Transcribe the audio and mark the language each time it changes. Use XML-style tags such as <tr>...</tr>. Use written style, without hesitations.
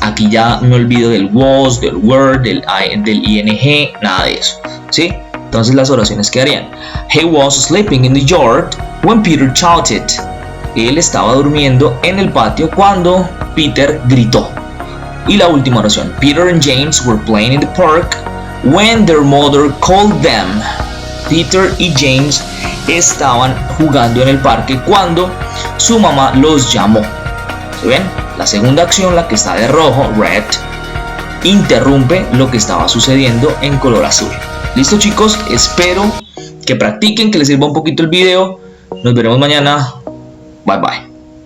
<es>Aquí ya me olvido del was, del were, del ing, nada de eso, ¿sí? Entonces las oraciones quedarían:</es> <en>He was sleeping in the yard when Peter shouted.</en> <es>Él estaba durmiendo en el patio cuando Peter gritó. Y la última oración:</es> <en>Peter and James were playing in the park when their mother called them.</en> <es>Peter y James estaban jugando en el parque cuando su mamá los llamó. ¿Se ven? La segunda acción, la que está de rojo, red, interrumpe lo que estaba sucediendo en color azul. Listo, chicos, espero que practiquen, que les sirva un poquito el video. Nos veremos mañana. Bye bye.</es>